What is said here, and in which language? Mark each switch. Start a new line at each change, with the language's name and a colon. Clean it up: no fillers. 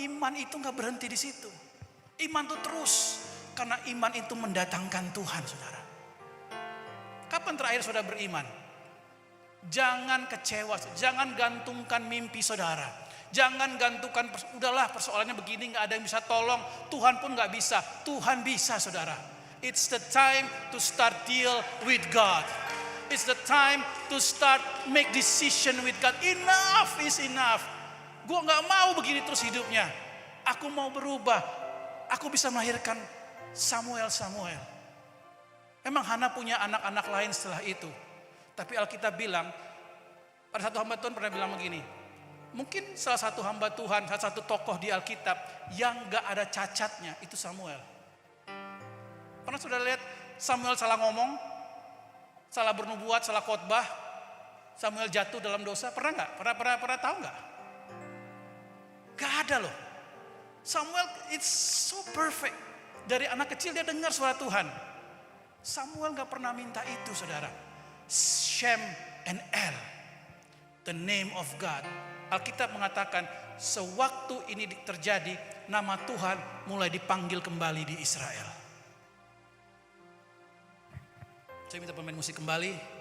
Indonesian: Iman itu gak berhenti di situ. Iman itu terus, karena iman itu mendatangkan Tuhan, saudara. Kapan terakhir saudara beriman? Jangan kecewa, jangan gantungkan mimpi saudara. Jangan gantungkan, udahlah persoalannya begini, gak ada yang bisa tolong. Tuhan pun gak bisa, Tuhan bisa, saudara.
English: It's the time to start deal with God. It's the time to start make decision with God. Enough is enough.
Indonesian: Gue gak mau begini terus hidupnya. Aku mau berubah. Aku bisa melahirkan Samuel. Memang Hana punya anak-anak lain setelah itu. Tapi Alkitab bilang, pada satu hamba Tuhan pernah bilang begini, mungkin salah satu hamba Tuhan, salah satu tokoh di Alkitab yang gak ada cacatnya, itu Samuel. Pernah sudah lihat Samuel salah ngomong, salah bernubuat, salah khotbah, Samuel jatuh dalam dosa? Pernah gak? Pernah tahu gak? Gak ada loh.
English: Samuel it's so perfect.
Indonesian: Dari anak kecil dia dengar suara Tuhan. Samuel gak pernah minta itu, saudara.
English: Shem and El, the name of God.
Indonesian: Alkitab mengatakan sewaktu ini terjadi, nama Tuhan mulai dipanggil kembali di Israel. Saya minta pemain musik kembali.